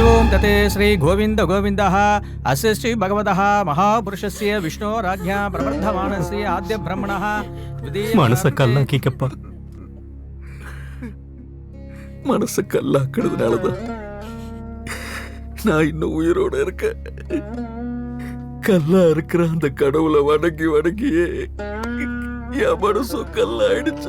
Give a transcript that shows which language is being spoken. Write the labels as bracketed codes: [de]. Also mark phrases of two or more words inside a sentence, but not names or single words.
[sa] विन्दते श्री गोविन्द गोविन्दः अस्य श्री भगवतः महापुरुषस्य विष्णोराज्ञा प्रवर्धमानस्य आद्य ब्रह्मणः [ta] மனச கல்லாக்கிக்கப்பா. மனச கல்லாக்குறதுனாலதான் நான் இன்னும் உயிரோட இருக்கேன். கல்லா இருக்கிற அந்த கடவுளை வணங்கி வணங்கியே என் மனசும் கல்லாயிடுச்சு.